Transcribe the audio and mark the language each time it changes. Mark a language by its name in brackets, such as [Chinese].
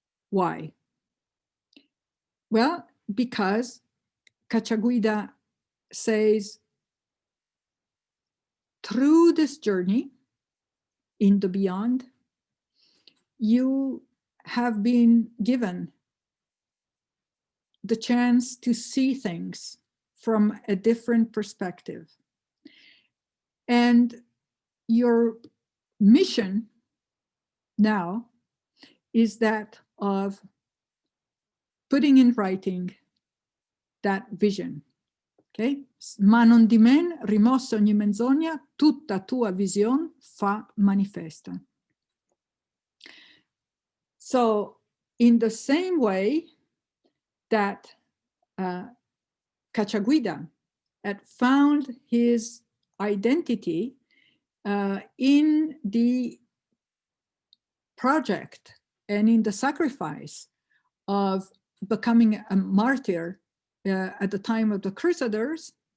[English] Why? Well, because Cacciaguida says, through this journey in the beyond, you have been given the chance to see things from a different perspective. And your mission now is that of putting in writing that vision. Okay? [Italian] Ma non di men, rimossa ogni menzogna, tutta tua vision fa manifesta. [English] So in the same way that Cacciaguida had found his identity in the project and in the sacrifice of becoming a martyr at the time of the Crusaders,